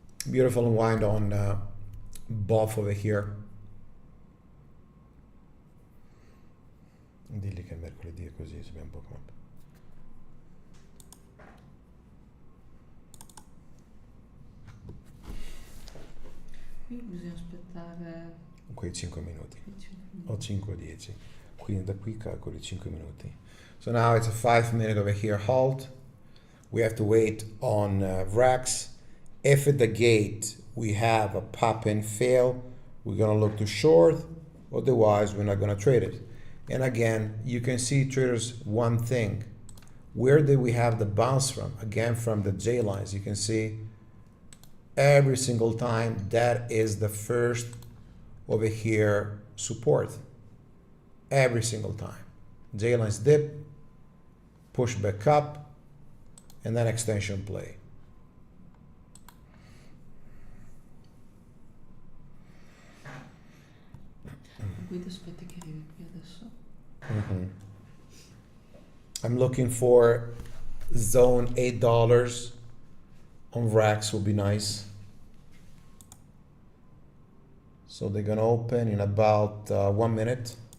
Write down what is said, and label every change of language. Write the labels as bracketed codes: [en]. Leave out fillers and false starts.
[en] Beautiful unwind on both over here. [it] Dilli che mercoledì è così, se abbiamo Bookmap. Qui bisogna aspettare Quei 5 minuti. 5 O 5 o 10. Quindi da qui calcoli 5 minuti. [en] So now it's a 5 minute over here halt. We have to wait on Vrax. If at the gate we have a pop and fail, we're gonna look to short, otherwise we're not gonna trade it. And again, you can see traders one thing. Where did we have the bounce from? Again, from the J lines. You can see every single time that is the first over here support. Every single time. J lines dip, push back up, and then extension play. [it] guida aspetta che arrivi qui adesso. [en] I'm looking for zone $8 on Vrax will be nice. So they're gonna open in about 1 minute.